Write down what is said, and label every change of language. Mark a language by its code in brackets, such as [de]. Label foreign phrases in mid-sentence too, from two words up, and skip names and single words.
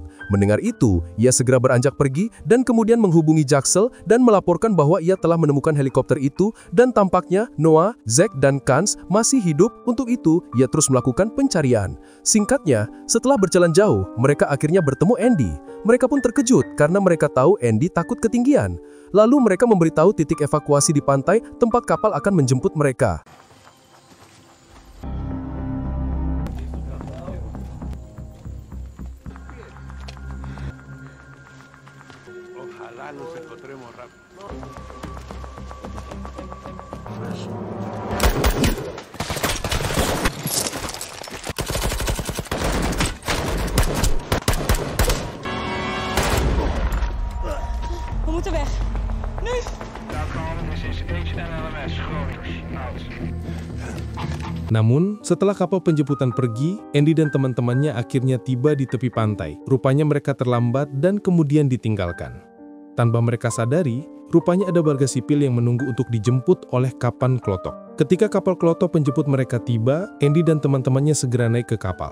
[id] Mendengar itu, ia segera beranjak pergi dan kemudian menghubungi Jaxel dan melaporkan bahwa ia telah menemukan helikopter itu dan tampaknya Noah, Zack, dan Kans masih hidup. Untuk itu, ia terus melakukan pencarian. Singkatnya, setelah berjalan jauh, mereka akhirnya bertemu Andy. Mereka pun terkejut karena mereka tahu Andy takut ketinggian. Lalu mereka memberitahu titik evakuasi di pantai tempat kapal akan menjemput mereka. [es] Ojalá nos encontremos rápido. [nl] We moeten weg. Nu! Dit is HNLMS Gronings. Out. [id] Namun, setelah kapal penjemputan pergi, Andy dan teman-temannya akhirnya tiba di tepi pantai. Rupanya mereka terlambat dan kemudian ditinggalkan. Tanpa mereka sadari, rupanya ada warga sipil yang menunggu untuk dijemput oleh kapal Klotok. Ketika kapal Klotok penjemput mereka tiba, Andy dan teman-temannya segera naik ke kapal.